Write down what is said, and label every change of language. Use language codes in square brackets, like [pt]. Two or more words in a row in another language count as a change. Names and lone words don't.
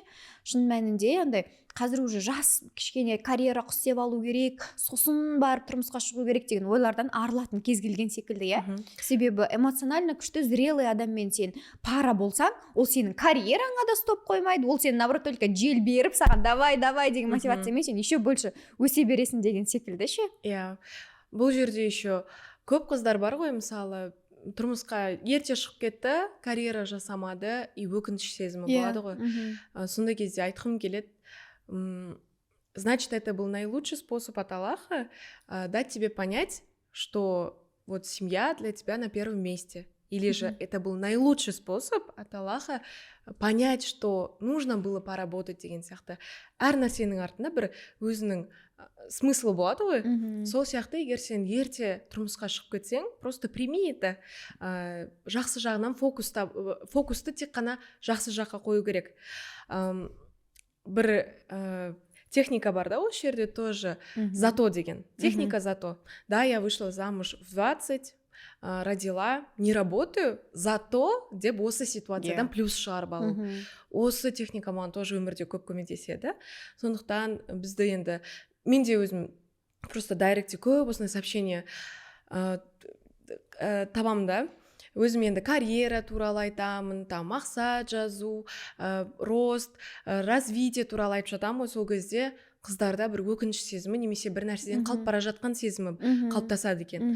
[kk] Шын мәнінде андай қазір уже жас кішкене карьера құстеп алу керек, сосын барып тұрмысқа шығу керек деген ойлардан арылатын кез келген секілді, Себебі эмоционально күшті зрелый адаммен сен пара болсаң, ол сенің карьераңа да стоп қоймайды, ол сен [ru] наоборот только [kk] жел беріп саған давай деген мотивациямен сен [ru] еще больше [kk] өсе бересің деген секілді ше. Бұл жерде еще көп қыздар бар ғой, мысалы тұрмысқа ерте шығып кетті, карьера жасамады, и өкініш сезімі болады ғой. Сондай кезде айтқым келеді, [ru] значит, это был наилучший способ от Аллаха дать тебе понять, что вот семья для тебя на первом месте. Или же это был наилучший способ от Аллаха понять, что нужно было поработать [kk] деген сияқты. Әр нәрсенің артында бір өзінің смыслы болады ғой. Сол сияқты егер сен ерте тұрмысқа шығып кетсең, [ru] просто прими это. [kk] Жақсы жағынан фокусты тек қана жақсы жаққа қою керек. Бір техника бар да, осы жерде [ru] тоже зато [kk] деген. [ru] Техника зато. Да, я вышла замуж в 20, родила, не работаю, зато [kk] деп осы ситуациядан плюс шығарып алу. Осы техника маған тоже өмірде көп көмектеседі. Сондықтан бізді енді, мен де өзім просто дайректте көп осындай сообщение табамын да. Өзім енді карьера туралы айтамын, мақсат жазу, [ru] рост, развитие [kk] туралы айтып жатамын ғой, сол кезде қыздарда бір өкініш сезімі немесе бір нәрседен қалып бара жатқан сезімі қалыптасады екен.